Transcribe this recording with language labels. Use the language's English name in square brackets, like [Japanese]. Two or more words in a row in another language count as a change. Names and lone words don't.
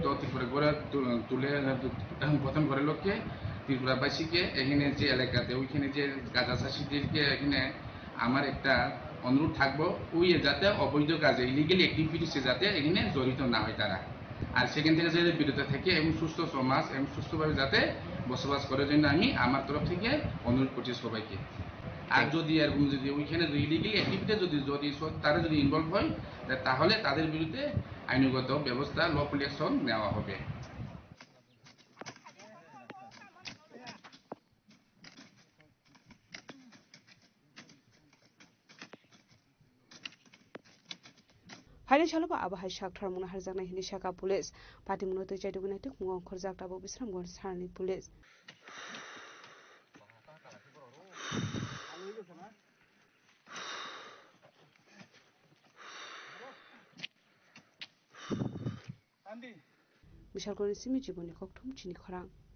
[Bangla] ত্রিপুরা গড়ে তুলে গঠন করার লক্ষ্যে ত্রিপুরাবাসীকে এখানে যে এলাকাতে ওইখানে যে গাঁজা চাষিদেরকে এখানে আমার একটা অনুরোধ থাকবো ওই যাতে অবৈধ কাজে [English] illegal activities [Bangla] যাতে এখানে জড়িত না হয় তারা, আর সেখান থেকে যাতে বিরত থাকে এবং সুস্থ সমাজ এবং সুস্থভাবে যাতে বসবাস করার জন্য আমি আমার তরফ থেকে অনুরোধ করছি সবাইকে। আর যদি এরকম যদি ওইখানে [English] illegal activity [Bangla] যদি তারা যদি ইনভলভ হয় তাহলে তাদের বিরুদ্ধে আইনগত ব্যবস্থা [English] lawful action [Bangla] নেওয়া হবে। [Kok Borok] Haine chaloba abahai shakthar muna harjaknai hini shaka [English] police party [Kok Borok] muno tei chaiduguna tuk mungo khorjak tabo Bisramganj Thanani police Bishalgড়নি simi jiboni kokthum chini khorang